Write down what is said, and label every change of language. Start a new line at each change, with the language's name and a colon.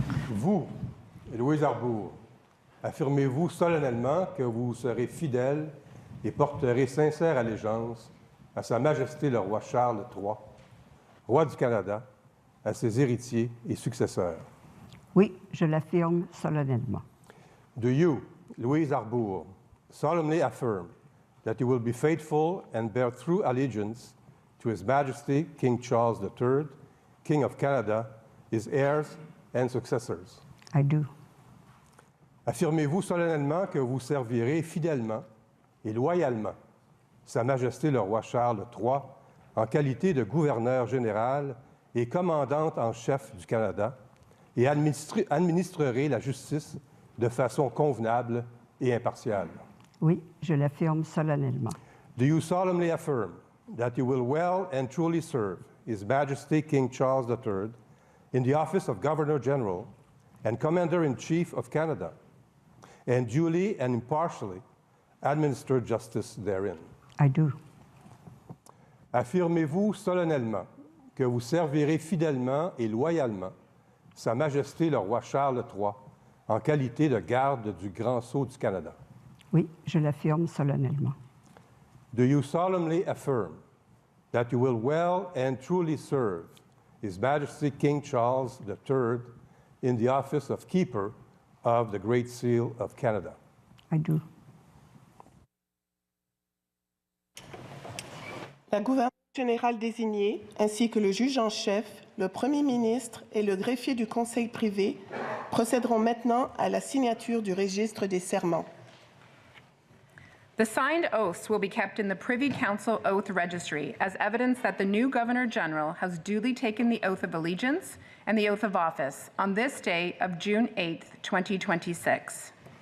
French: Vous, Louise Arbour, affirmez-vous solennellement que vous serez fidèle et porterez sincère allégeance à Sa Majesté le roi Charles III, roi du Canada, à ses héritiers et successeurs? Oui, je l'affirme solennellement.
English: Do you, Louise Arbour, solemnly affirm that you will be faithful and bear true allegiance to His Majesty King Charles III, King of Canada, his heirs and successors? I do.
French: Affirmez-vous solennellement que vous servirez fidèlement et loyalement Sa Majesté le roi Charles III en qualité de gouverneur général et commandante en chef du Canada et administrerez la justice de façon convenable et impartiale? Oui, je l'affirme solennellement.
English: Do you solemnly affirm that you will well and truly serve His Majesty King Charles III in the office of Governor General and Commander-in-Chief of Canada, and duly and impartially administer justice therein? I do.
French: Affirmez-vous solennellement que vous servirez fidèlement et loyalement Sa Majesté le roi Charles III en qualité de garde du Grand Sceau du Canada? Oui, je l'affirme solennellement.
English: Do you solemnly affirm that you will well and truly serve His Majesty King Charles III in the office of Keeper of the Great Seal of Canada? I do.
French: La gouverneure générale désignée, ainsi que le juge en chef, le premier ministre et le greffier du Conseil privé procéderont maintenant à la signature du registre des serments.
English: The signed oaths will be kept in the Privy Council Oath Registry as evidence that the new Governor General has duly taken the oath of allegiance and the oath of office on this day of June 8, 2026.